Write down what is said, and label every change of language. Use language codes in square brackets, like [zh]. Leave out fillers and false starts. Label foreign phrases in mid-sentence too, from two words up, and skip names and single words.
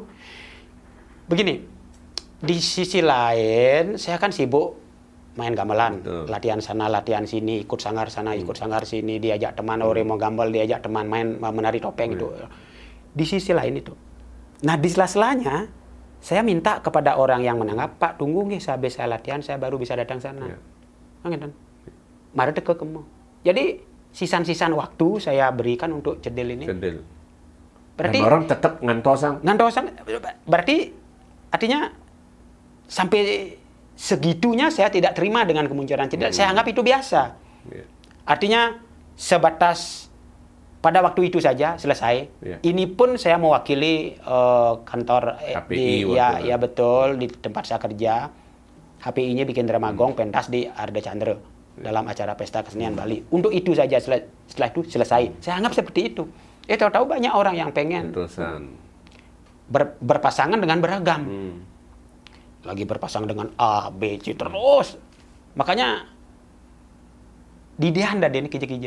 [id] Begini, di sisi lain saya kan sibuk main gamelan, Betul. latihan sana, latihan sini, ikut sanggar sana, ikut sanggar sini, diajak teman orang mau gambar, diajak teman main menari topeng itu. Di sisi lain itu. Nah, di sela-selanya saya minta kepada orang yang menanggap, Pak, tunggu nih, habis saya latihan, saya baru bisa datang sana. [ban] Ngeten. Mari teke kemo. [id] Jadi, sisan-sisan waktu saya berikan untuk cedil ini. Cedil. Berarti Dan orang tetap ngantosang. berarti artinya sampai segitunya saya tidak terima dengan kemunculan cedil. Saya anggap itu biasa. Artinya sebatas pada waktu itu saja selesai. Ini pun saya mewakili kantor HPI ya betul, di tempat saya kerja. HPI-nya bikin drama gong pentas di Arda Chandra dalam acara pesta kesenian Bali. Untuk itu saja, setelah itu selesai. Saya anggap seperti itu. Tahu-tahu banyak orang yang pengen berpasangan dengan beragam. Lagi berpasangan dengan A, B, C terus. Makanya di Dihanda ini kija-kija.